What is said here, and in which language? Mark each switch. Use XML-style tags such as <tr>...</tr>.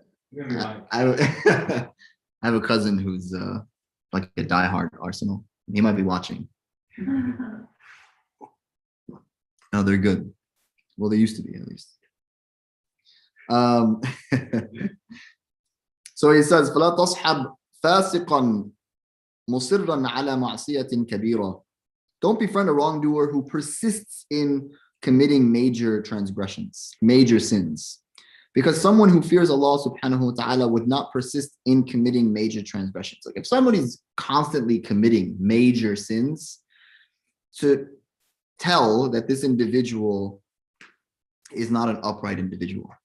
<en>Yeah. I have a cousin who's like a diehard Arsenal. He might be watching. No, they're good. Well, they used to be, at least. So he says,</en> <ar>فَلَا تَصْحَبْ فَاسِقًا مُصِرًّا عَلَى مَعْصِيَةٍ كَبِيرًا.</ar> <en>Don't befriend a wrongdoer who persists in committing major transgressions, major sins. Because someone who fears Allah subhanahu wa ta'ala would not persist in committing major transgressions. Like if somebody's constantly committing major sins, to tell that this individual is not an upright individual.</en>